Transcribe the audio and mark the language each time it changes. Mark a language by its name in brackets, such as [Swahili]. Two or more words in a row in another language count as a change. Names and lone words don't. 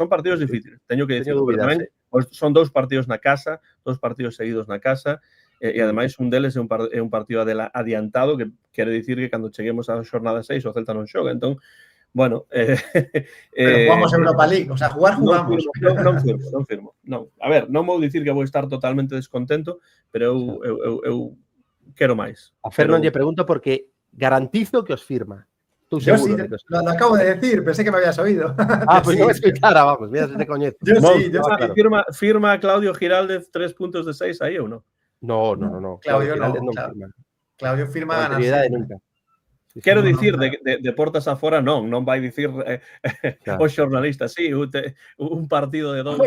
[Galician] Son partidos difíciles, teño que dicir. Tamén son 2 partidos na casa, 2 partidos seguidos na casa, e ademais un deles é un partido adiantado, que quere dicir que cando cheguemos á xornada 6 o Celta non xoga. Entón, bueno, [Spanish] pero jugamos Europa League, o sea, jugamos. [Galician] Non firmo. Non. A ver, non vou dicir que vou estar totalmente descontento, pero eu quero máis. A Fer non lle pregunto porque garantizo que os firma. [Spanish] Tú seguro. Yo sí, lo acabo de decir, pensé que me habías oído. [Galician] Pues non escuchara, vamos, mira se te coñezo. [Spanish] Yo sí, claro. [Galician] Firma Claudio Giraldez 3 puntos de 6 aí ou non? [Spanish] No. [Galician] Claudio non firma. Claudio firma ganar. Nunca. Quero dicir, de portas afora non vai dicir os xornalistas, sí, un partido de 2.